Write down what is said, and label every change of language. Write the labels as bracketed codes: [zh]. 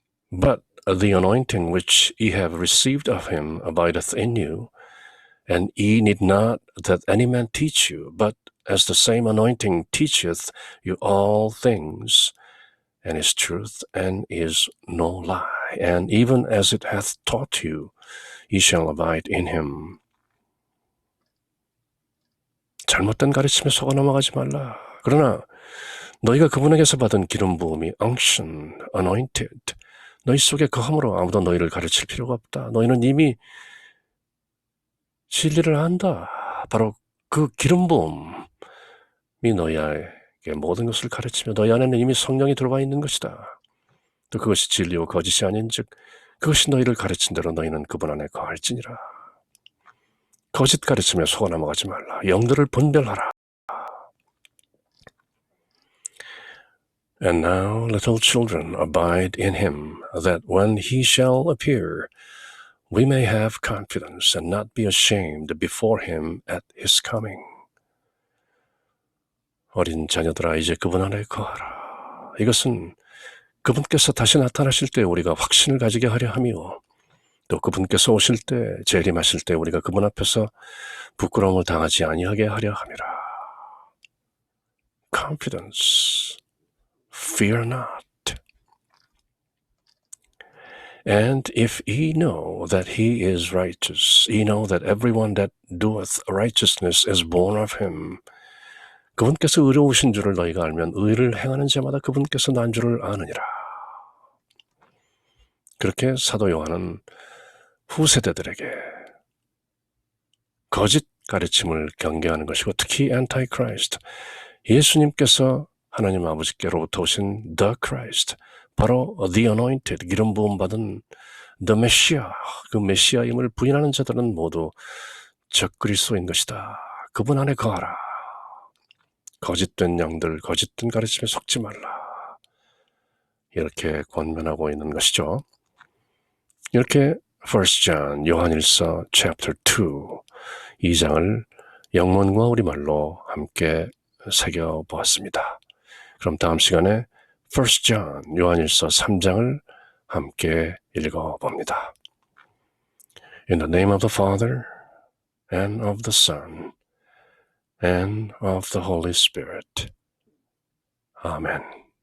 [en] But the anointing which ye have received of him abideth in you, and ye need not that any man teach you, but as the same anointing teacheth you all things, and is truth, and is no lie. And even as it hath taught you, ye shall abide in him. [ko] 잘못된 가르침에 속아 넘어가지 말라. 그러나 너희가 그분에게서 받은 기름 부음이 [en] unction, anointed, [ko] 너희 속에 거함으로 아무도 너희를 가르칠 필요가 없다. 너희는 이미 진리를 안다. 바로 그 기름 부음이 너희에게 모든 것을 가르치며 너희 안에는 이미 성령이 들어와 있는 것이다. 또 그것이 진리요 거짓이 아닌즉 그것이 너희를 가르친 대로 너희는 그분 안에 거할지니라. 거짓 가르침에 속아 넘어가지 말라. 영들을 분별하라. [en] And now, little children, abide in him, that when he shall appear, we may have confidence and not be ashamed before him at his coming. [ko] 어린 자녀들아, 이제 그분 안에 거하라. 이것은 그분께서 다시 나타나실 때 우리가 확신을 가지게 하려 함이요. 또 그분께서 오실 때, 재림하실 때 우리가 그분 앞에서 부끄러움을 당하지 아니하게 하려 함이라. [en] Confidence. Fear not. And if ye know that he is righteous, ye know that everyone that doeth righteousness is born of him. [ko] 그분께서 의로우신 줄을 너희가 알면 의를 행하는 자마다 그분께서 난 줄을 아느니라. 그렇게 사도 요한은 후세대들에게 거짓 가르침을 경계하는 것이고 특히 안타이크라이스트, 예수님께서 하나님 아버지께로부터 오신 The Christ, 바로 The Anointed, 기름 부음 받은 The Messiah, 그 메시아임을 부인하는 자들은 모두 적그리스도인 것이다. 그분 안에 거하라. 거짓된 양들, 거짓된 가르침에 속지 말라. 이렇게 권면하고 있는 것이죠. 이렇게 1 John, 요한일서 chapter 2, 2장을 영문과 우리말로 함께 새겨보았습니다. 그럼 다음 시간에 1 John, 요한일서 3장을 함께 읽어봅니다. [en] In the name of the Father, and of the Son, and of the Holy Spirit. Amen.